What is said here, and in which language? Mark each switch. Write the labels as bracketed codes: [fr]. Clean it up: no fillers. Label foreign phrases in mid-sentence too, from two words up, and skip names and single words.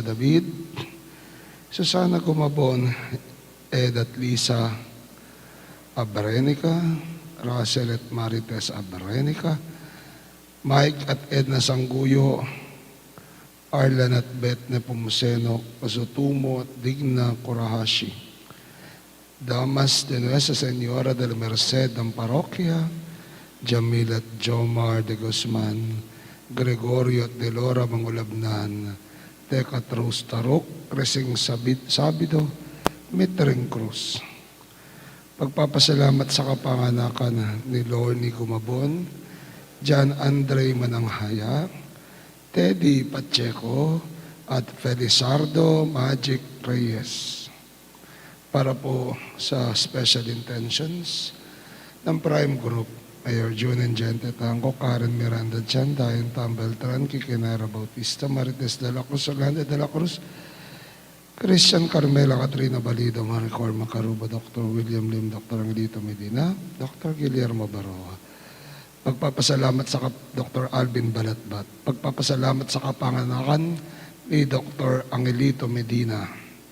[tl] David, Susana Gumabon, Ed at Lisa Abarenica, Russell at Marites Abarenica, Mike at Edna Sangguyo, Arlan at Beth Nepomuceno, Pasutumo at Digna Kurahashi, Damas de Nuestra Señora de la Merced ng Parokya, Jamil at Jomar de Guzman, Gregorio at Delora Mangulabnan, Teca Trus Tarok, Resing Sabido, Mitring Cruz. Pagpapasalamat sa kapanganakan ni Lorne Gumabon, John Andre Mananghaya, Teddy Pacheco, at Felizardo Magic Reyes. Para po sa [en] special intentions [tl] ng Prime Group, Mayor June Engente Tanco, Karen Miranda Chan, Dayan Tam Beltran, Kikinara Bautista, Marites de la Cruz, Orlando de la Cruz, Christian Carmela, Katrina Balido, Maricor Macaruba, Dr. William Lim, Dr. Angelito Medina, Dr. Guillermo Baroa. Pagpapasalamat sa Dr. Alvin Balatbat. Pagpapasalamat sa kapanganakan ni Dr. Angelito Medina.